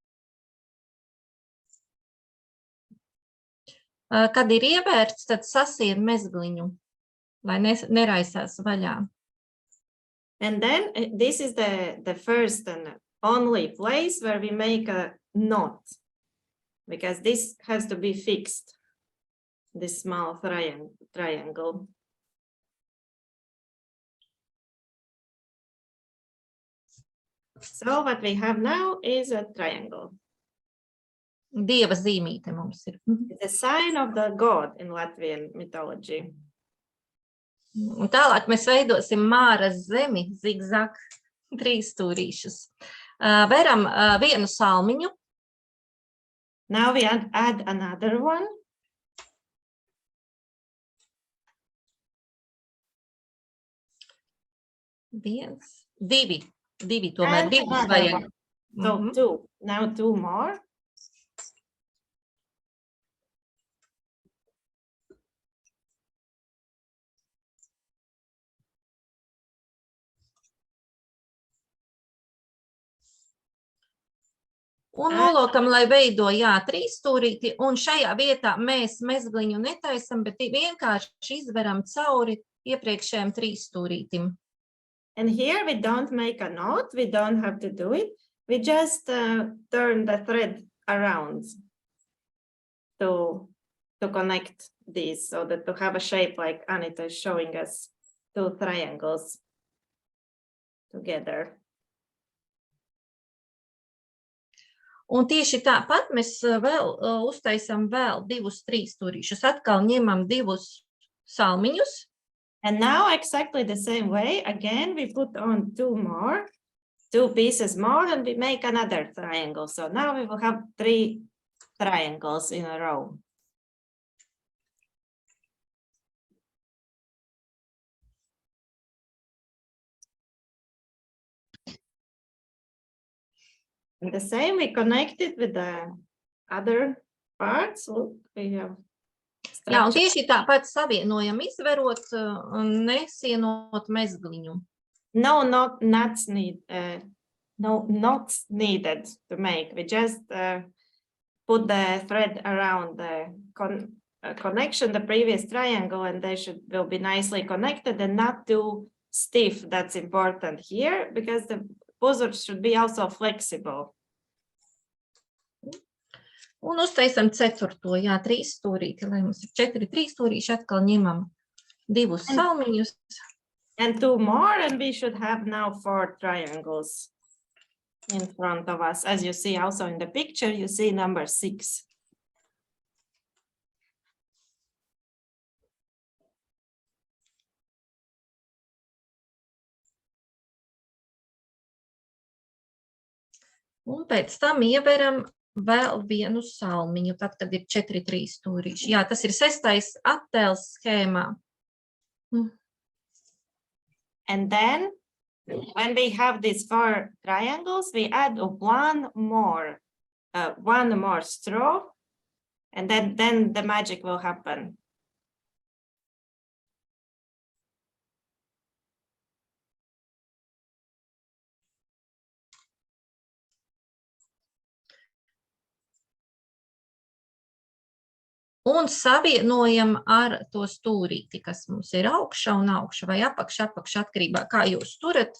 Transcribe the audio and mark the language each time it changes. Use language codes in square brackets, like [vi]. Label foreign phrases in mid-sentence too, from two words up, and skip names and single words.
[lv] Kad ir ievērts, tad sasien mezgliņu, lai neraisās vaļā. [en] And then this is the first and only place where we make a knot, because this has to be fixed, this small triangle. So what we have now is a triangle. [lv] Dieva zīmīte mums ir. [en] It's a sign of the god in Latvian mythology. [lv] Un tālāk mēs veidosim Māras zemi, zigzag, 3 stūrīšus. Veram vienu salmiņu. [en] Now we add another one. [lv] Divi tomēr, And divus vajag. [en] So 2, now 2 more. [lv] Un nolokam, lai veido, 3 stūrīti, un šajā vietā mēs mezgliņu netaisam, bet vienkārši izveram cauri iepriekšējiem 3 stūrītim. [en] And here we don't make a knot, we don't have to do it. We just turn the thread around to connect these, so that to have a shape like Anita is showing us, 2 triangles together. [lv] Un tieši tāpat mēs vēl uztaisam vēl 2-3 stūrīšus. Atkal ņemam 2 salmiņus. [en] And now exactly the same way, again, we put on 2 pieces more, and we make another triangle. So now we will have 3 triangles in a row. And the same, we connect it with the other parts. Look, we have [lv] Jā, un tieši tāpat savienojam izverot un nesienot mezgliņu. [en] No knots needed to make. We just put the thread around the connection, the previous triangle, and they will be nicely connected and not too stiff. That's important here, because the puzurs should be also flexible. [lv] Un uztaisam 4. 3 stūrīti, lai mums ir 4 3 stūrīši, atkal ņemam 2 salmiņus. [en] And 2 more, and we should have now 4 triangles in front of us. As you see also in the picture, you see number 6. [lv] Un pēc tam ieveram vēl vienu salmiņu, tad, kad ir 4 3 stūrīši. Jā, tas ir 6. attēls schēmā. [en] And then when we have these 4 triangles, we add one more straw, and then the magic will happen. [lv] Un savienojam ar to stūrīti, kas mums ir augšā un augšā vai apakšā atkarībā, kā jūs turat.